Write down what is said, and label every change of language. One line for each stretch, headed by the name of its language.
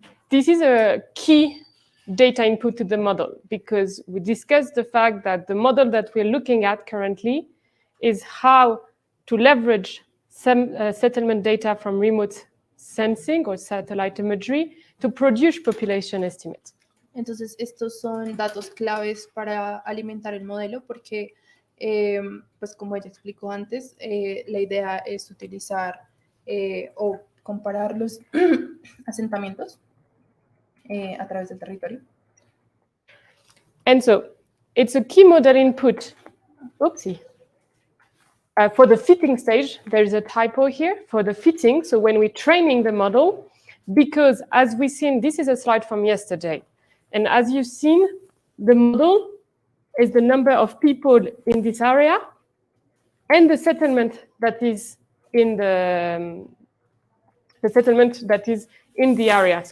English: This is a key data input to the model because we discussed the fact that the model that we're looking at currently is how to leverage some settlement data from remote sensing or satellite imagery to produce population estimates.
Spanish: Entonces, estos son datos claves para alimentar el modelo porque, pues como ella explicó antes, la idea es utilizar o comparar los asentamientos a través del territorio.
English: And so it's a key model input. Oopsie. For the fitting stage, there's a typo here for the fitting. So when we're training the model, because as we've seen, this is a slide from yesterday. And as you've seen, the model is the number of people in this area and the settlement that is in the settlement that is in the area.